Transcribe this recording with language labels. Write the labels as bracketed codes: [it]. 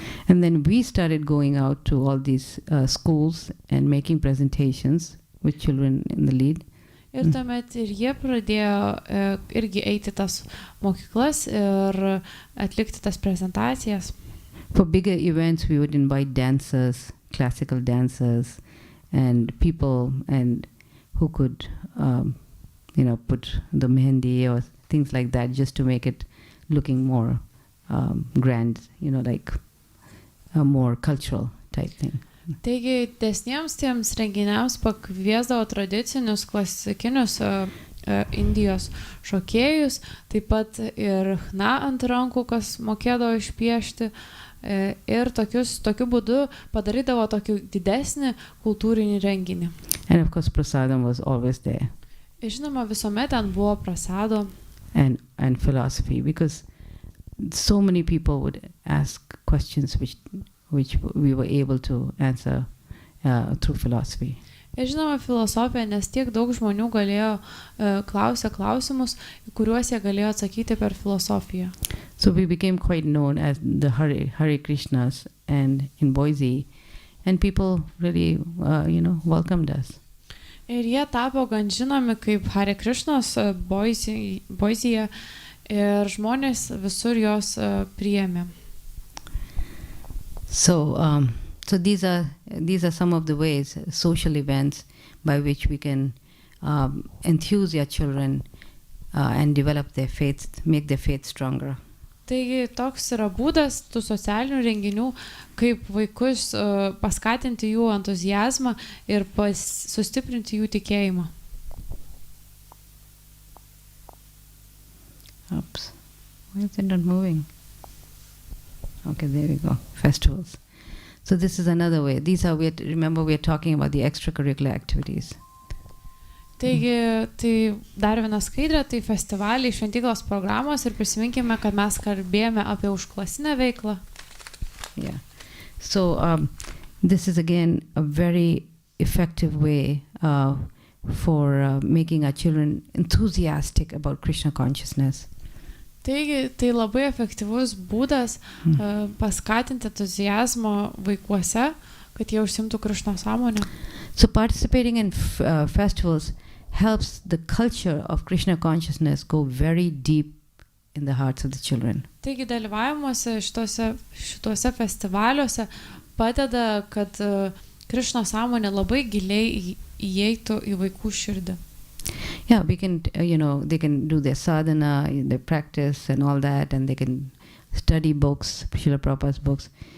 [en] And then we started going out to all these schools and making presentations with children in the lead. [lt] Ir tuomet ir jie pradėjo irgi eiti tas mokyklas ir atlikti tas prezentacijas. [en] For bigger events, we would invite dancers, classical dancers, and people who could, put the mehendi or things like that, just to make it looking more grand, like a more cultural type thing. [lt] Taigi, desniems tiems renginiams pakviesdavo tradicinius klasikinius Indijos šokėjus, taip pat ir chna ant rankų, kas mokėdavo išpiešti, ir tokiu būdu padarydavo tokį didesnį kultūrinį renginį. [en] And of course, prasadam was always there. [lt] Ir žinoma, visuomet ten buvo prasado. [en] And philosophy, because so many people would ask questions which we were able to answer through philosophy. [lt] Ir žinoma, filosofija, nes tiek daug žmonių galėjo klausę klausimus, kuriuos jie galėjo atsakyti per filosofiją. [en] So we became quite known as the Hare Krishnas and in Boise, and people really, welcomed us. [lt] Ir jie tapo gan žinomi kaip Hare Krišnos Boisėje, ir žmonės visur jos priėmė. [en] So these are some of the ways, social events by which we can enthuse our children and develop their faith, make their faith stronger. [lt] Taigi toks yra būdas tų socialinių renginių, kaip vaikus paskatinti jų entuziazmą ir sustiprinti jų tikėjimą. [en] Oops, why is it not moving? Okay, there we go. Festivals. So this is another way. Remember, we are talking about the extracurricular activities. [lt] Taigi, tai dar viena skaidrė, tai festivaliai, šventyklos programos, ir prisiminkime, kad mes kalbėjome apie užklasinę veiklą. [en] Yeah. So this is again a very effective way for making our children enthusiastic about Krishna consciousness. [lt] Taigi, tai labai efektyvus būdas paskatinti entuziazmo vaikuose, kad jie užsimtų Krišnos sąmonę. [en] So participating in festivals helps the culture of Krishna consciousness go very deep in the hearts of the children. [lt] Taigi, dalyvavimuose šituose festivaliuose padeda, kad Krišnos sąmonė labai giliai įeitų į vaikų širdį. [en] Yeah, we can, they can do their sadhana, their practice and all that, and they can study books, Srila Prabhupada's books.